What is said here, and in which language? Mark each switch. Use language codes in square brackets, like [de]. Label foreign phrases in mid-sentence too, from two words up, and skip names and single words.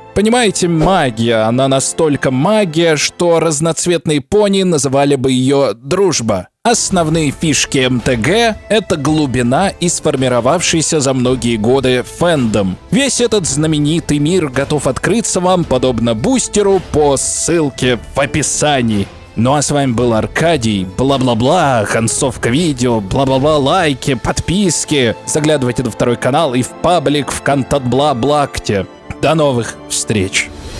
[ru] Понимаете, магия, она настолько магия, что разноцветные пони называли бы ее «дружба». Основные фишки МТГ — это глубина и сформировавшийся за многие годы фэндом. Весь этот знаменитый мир готов открыться вам, подобно бустеру, по ссылке в описании. Ну а с вами был Аркадий, бла-бла-бла, концовка видео, бла-бла-бла, лайки, подписки. Заглядывайте на второй канал и в паблик ВКонтакт-бла-блакте. До новых встреч!